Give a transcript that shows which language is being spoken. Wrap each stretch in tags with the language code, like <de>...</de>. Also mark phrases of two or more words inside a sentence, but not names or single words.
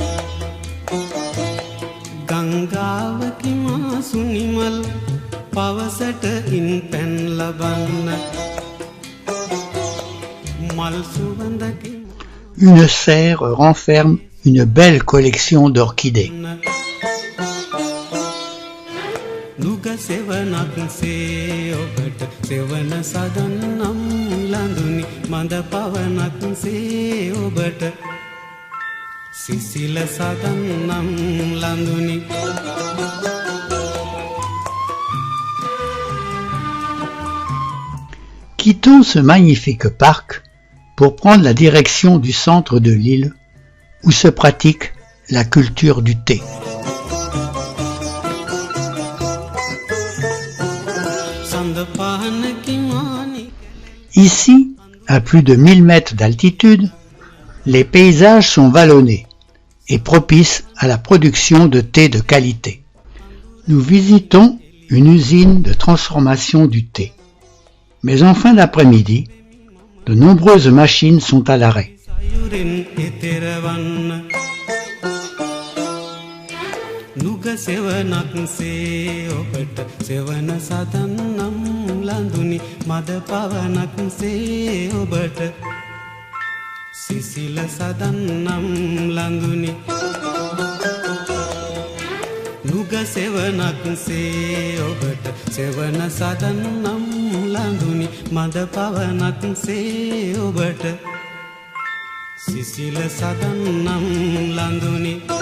<si>ගංගාවකි මාසුනිමල් පවසට ඉන් පැන් ලබන්න මල් සුවඳකි.</si> <fr>Une serre renferme une belle collection d'orchidées.</fr> <si>නුග සෙවනක්සේ ඔබට සෙවන සදන්නම් ලඳුනි මඳ පවනක්සේ ඔබට සිසිල සදන්නම් ලඳුනි</si> <fr>Quittons ce magnifique parc pour prendre la direction du centre de l'île où se pratique la culture du thé. Ici, à plus de 1000 mètres d'altitude, les paysages sont vallonnés et propices à la production de thé de qualité. Nous visitons une usine de transformation du thé. Mais en fin d'après-midi, de nombreuses machines sont à l'arrêt.</fr> <si>නුග සෙවනක්සේ ඔබට සෙවන සදන්නම් ලඳුනි මද පවනක්සේ ඔබට සිසිල සදන්නම් ලඳුනි නුග සෙවනක්සේ ඔබට සෙවන සදන්නම් ලඳුනි මද පවනක්සේ ඔබට සිසිල සදන්නම් ලඳුනි</si>